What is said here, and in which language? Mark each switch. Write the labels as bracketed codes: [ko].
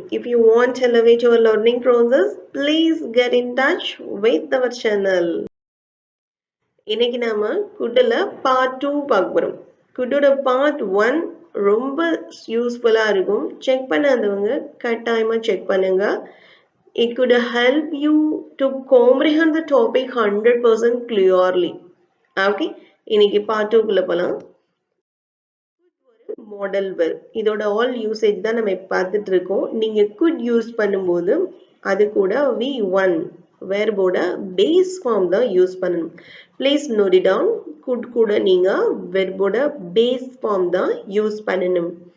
[en] If you want to elevate your learning process, please get in touch with our channel. [ta] இன்னைக்கு நாம குட்டுல part 2 பார்க்க போறோம். குட்டோட part 1 ரொம்ப யூஸ்ஃபுல்லா இருக்கும். செக் பண்ணாதவங்க கட்டாயமா செக் பண்ணுங்க. [en] It could help you to comprehend the topic 100% clearly. [ta] Okay? இன்னைக்கு பார்ட் 2 குள்ள போலாம். மாடல் வெர்ப் இதோட ஆல் யூசேஜ் தான் நம்ம பார்த்துட்டு இருக்கோம். நீங்க could யூஸ் பண்ணும்போது அது கூட V1 வெர்போட பேஸ் ஃபார்ம் தான் யூஸ் பண்ணணும். [en] Please note it down. [ta] could கூட நீங்க வெர்போட பேஸ் ஃபார்ம் தான் யூஸ் பண்ணணும்.